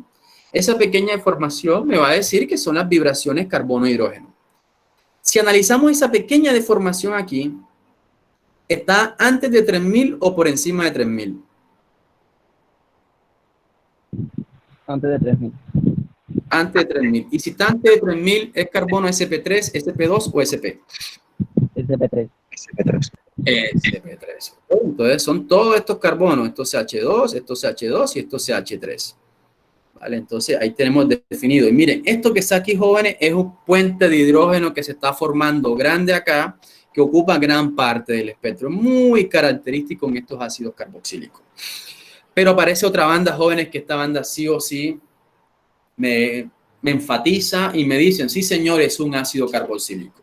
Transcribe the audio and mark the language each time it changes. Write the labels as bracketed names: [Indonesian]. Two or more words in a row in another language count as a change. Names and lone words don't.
[Spanish] Esa pequeña deformación me va a decir que son las vibraciones carbono-hidrógeno. Si analizamos esa pequeña deformación aquí, ¿está antes de 3000 o por encima de 3000? Antes de 3000. Antes de 3000. Y si está antes de 3000, ¿es carbono SP3, SP2 o SP? SP3. SP3. SP3. Entonces son todos estos carbonos, estos CH2, estos CH2 y estos CH3. ¿Vale? Entonces ahí tenemos definido. Y miren, esto que está aquí, jóvenes, es un puente de hidrógeno que se está formando grande acá, que ocupa gran parte del espectro. Muy característico en estos ácidos carboxílicos. Pero aparece otra banda, jóvenes, que esta banda sí o sí me enfatiza y me dicen, sí, señor, es un ácido carboxílico.